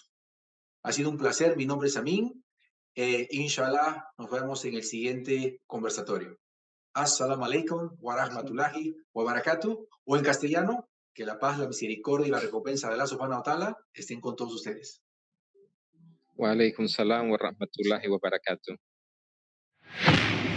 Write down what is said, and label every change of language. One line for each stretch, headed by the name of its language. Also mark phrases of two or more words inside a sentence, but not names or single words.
Spanish: Ha sido un placer, mi nombre es Amin, inshallah nos vemos en el siguiente conversatorio.
Arabic: السلام عليكم ورحمة الله وبركاته,
Spanish: o en castellano, que la paz, la misericordia y la recompensa de
Arabic: الله سبحانه وتعالى
Spanish: estén con todos ustedes.
Arabic: وعليكم السلام ورحمة الله وبركاته.